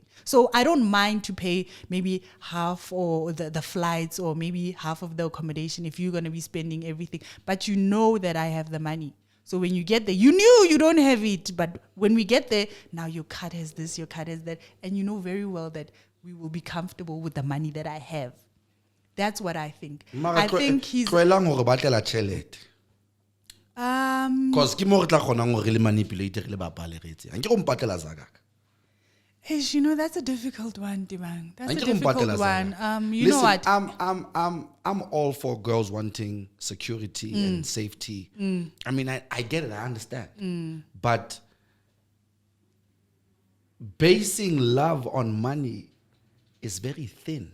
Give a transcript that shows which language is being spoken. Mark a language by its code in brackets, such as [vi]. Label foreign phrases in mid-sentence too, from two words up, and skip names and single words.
[en] So I don't mind to pay maybe half or the flights or maybe half of the accommodation if you're going to be spending everything. But you know that I have the money. So when you get there, you knew you don't have it. But when we get there, now your card has this, your card has that. And you know very well that we will be comfortable with the money that I have. That's what I think. I think he's... [tn] Because ke mo re tla kgonang gore le manipulate re le bapaleretse. Anke go mpatlela zaka. [en] That's a difficult one, Tebanng. That's a difficult one. You know what? I'm all for girls wanting security and safety. I mean, I get it. I understand. But basing love on money is very thin.